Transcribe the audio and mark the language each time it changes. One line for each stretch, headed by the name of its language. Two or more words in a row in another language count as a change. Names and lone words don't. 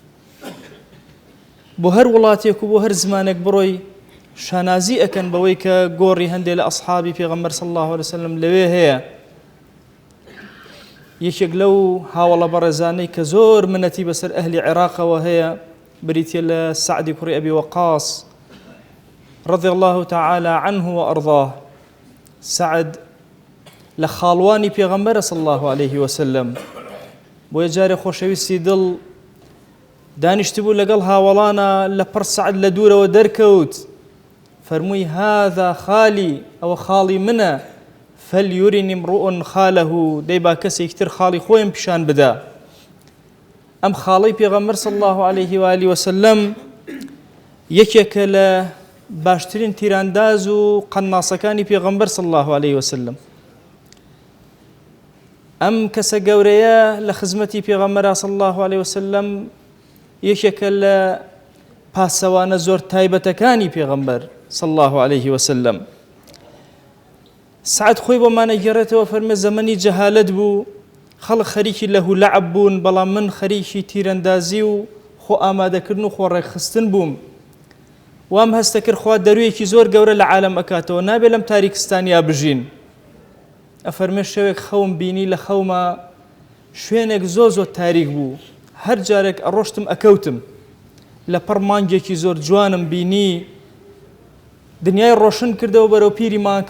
Central Kurdish: بۆ هەر وڵاتێک و بۆ هەر زمانێک بڕۆی شانازی ئەکەن بەوەی کە گۆڕی هەندێک لە ئەصحابی پێغەمبەر
Arabic: صلی الله عليه وسلم
Central Kurdish: لەوێ هەیە. یەکێک لەو هاوڵە بەڕێزانەی کە زۆر منەتی بەسەر ئەهلی عێراقەوە هەیە بریتە لە سعدی کوڕی ئەبی وەقاص
Arabic: رضي الله تعالى عنه وأرضاه.
Central Kurdish: سعد لە خاڵوانی پێغەمبەرە
Arabic: صلی الله عليه وسلم.
Central Kurdish: بۆ یە جارێ خۆشەویستی دڵ دانیشتبوو لەگەڵ هاوڵانە لە پڕ سعد لە دوورەوە دەرکەوت، فەرمووی
Arabic: هذا خالی،
Central Kurdish: ئەوە خاڵی منە،
Arabic: فەلیورینی امڕؤ خالەه،
Central Kurdish: دەی با کەسێکی تر خاڵی خۆیان پیشان بدا. ئەم خاڵەی پێغەمبەر
Arabic: صلی الله عليه وآله وسلم
Central Kurdish: یەکێکە لە باشترین تیرانداز و قەناسەکانی پێغەمبەر
Arabic: صلی الله عليه وسلم.
Central Kurdish: ئەم کەسە گەورەیە لە خزمەتی پێغەمبەر
Arabic: صلی الله عليه وسلم
Central Kurdish: یەکێکە لە پاسەوانە زۆر تایبەتەکانی پێغەمبەر
Arabic: صلی الله عليه وسلم.
Central Kurdish: سعد خۆی بۆمانە گێڕێتەوە، فەرمێ زەمەنی جەهالەت بوو، خەڵک خەریکی لەهو لەعب بوون، بەڵام من خەریکی تیرەندازی و خۆ ئامادەکردن و خۆڕێکخستن بووم. وام هەستە کرد خوا دەرویەکی زۆر گەورە لە عالەم ئەکاتەوە، نابێ لەم تاریکستانیا بژین. ئەفەرمێ شەوێک خەوم بینی، لە خەومە شوێنێک زۆر تاریک بوو، هەر جارێک ئەڕۆشتم ئەکەوتم، لە پڕ مانگێکی زۆر جوانم بینی، دنیای ڕۆشن کردەوە بەرەو پیری مانکە.